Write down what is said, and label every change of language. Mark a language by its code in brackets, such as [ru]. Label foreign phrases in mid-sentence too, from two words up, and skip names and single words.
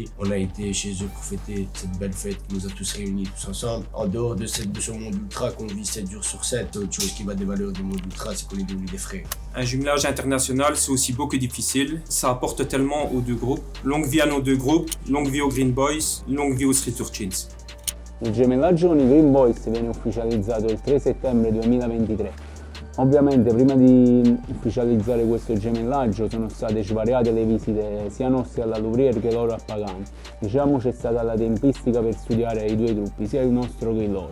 [fr] On a été chez eux pour fêter cette belle fête qui nous a tous réunis tous ensemble. En dehors de ce monde ultra qu'on vit 7 jours sur 7, autre chose qui va des valeurs du monde ultra, c'est qu'on est devenus des frères. Un jumelage international, c'est aussi beau que difficile. Ça apporte tellement aux deux groupes. Longue vie à nos deux groupes, longue vie aux Green Boys, longue vie aux Street Urchins. [it] Il gemellaggio con i Green Boys viene ufficializzato il 3 settembre 2023. Ovviamente prima di ufficializzare questo gemellaggio sono state svariate le visite sia nostre alla Louvière che loro a Pagani. Diciamo c'è stata la tempistica per studiare i due gruppi, sia il nostro che il loro.